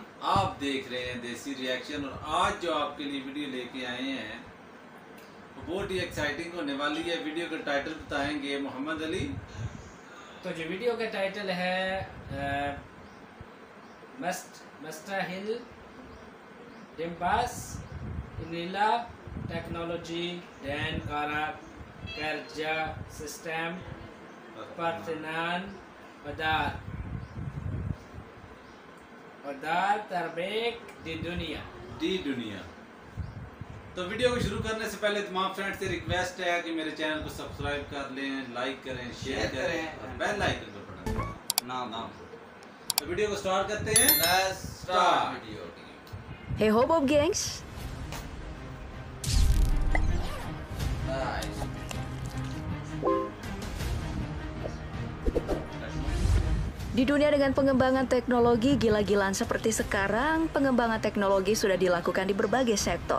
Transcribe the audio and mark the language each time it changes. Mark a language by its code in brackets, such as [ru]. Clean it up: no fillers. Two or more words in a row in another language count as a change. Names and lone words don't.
[hi] आप देख रहे हैं देसी रिएक्शन। और आज जो आपके लिए वीडियो लेके आए हैं वो बहुत ही एक्साइटिंग होने वाली है। वीडियो का टाइटल बताएंगे मोहम्मद अली। तो जो वीडियो का टाइटल है [id] mustahil dimbas inilah teknologi dan cara kerja sistem pertahanan udara terbaik di dunia। [hi] तो वीडियो को शुरू करने से पहले तमाम फ्रेंड्स से रिक्वेस्ट है कि मेरे चैनल को सब्सक्राइब कर लें, लाइक करें, शेयर करें और [en] bell icon [hi] को बटन नाम। तो वीडियो को स्टार्ट करते हैं। [en] Let's start video. [id] Hey ho Bob gengs, Nice. di dunia dengan pengembangan teknologi gila-gilaan seperti sekarang, pengembangan teknologi sudah dilakukan di berbagai sektor.